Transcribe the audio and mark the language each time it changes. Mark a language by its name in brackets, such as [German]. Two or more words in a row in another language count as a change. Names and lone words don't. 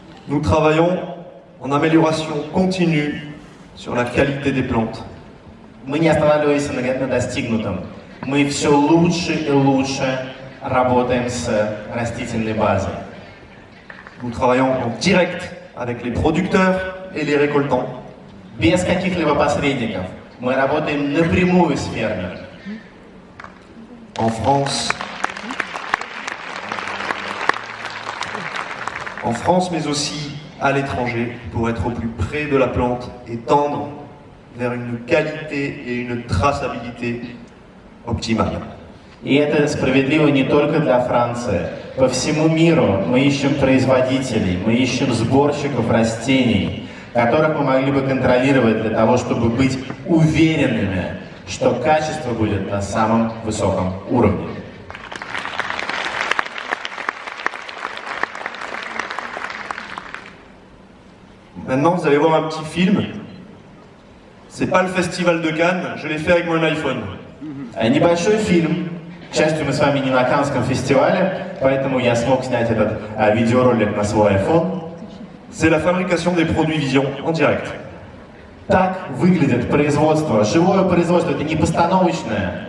[French] Nous travaillons en amélioration continue sur la qualité des plantes. [Russian] Мы не останавливаемся на достигнутом. Мы все лучше и лучше работаем с растительной базой. [French] Nous travaillons en direct avec les producteurs et les récoltants. [Russian] Без каких-либо посредников. Мы работаем напрямую с фермерами. [French] En France, mais aussi à l'étranger, pour être au plus près de la plante et tendre vers une qualité et une traçabilité optimale. [Russian] И это справедливо не только для Франции. По всему миру мы ищем производителей, мы ищем сборщиков растений, которых мы могли бы контролировать для того, чтобы быть уверенными, что качество будет на самом высоком уровне. [French] Maintenant, vous allez voir un petit film. C'est pas le festival de Cannes, je l'ai fait avec mon iPhone. [Russian] Небольшой фильм. К счастью, мы с вами не на Каннском фестивале, поэтому я смог снять этот видеоролик на свой iPhone. [French] C'est la fabrication des produits Vision en direct. [Russian] Так выглядит производство. Живое производство, это не постановочное.